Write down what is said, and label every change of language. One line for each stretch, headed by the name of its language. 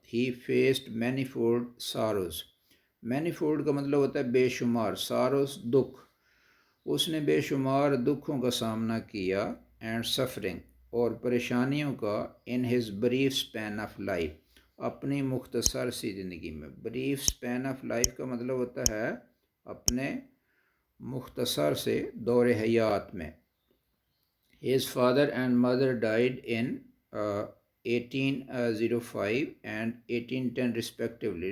English: He faced manifold sorrows.
Urdu: manifold کا مطلب ہوتا ہے بے شمار، sorrows دکھ. اس نے بے شمار دکھوں کا سامنا کیا.
English: and suffering,
Urdu: اور پریشانیوں کا.
English: in his brief span of life،
Urdu: اپنی مختصر سی زندگی میں.
English: brief span of life
Urdu: کا مطلب ہوتا ہے اپنے مختصر سے دور حیات میں.
English: his father and mother died in 1805 and 1810 respectively.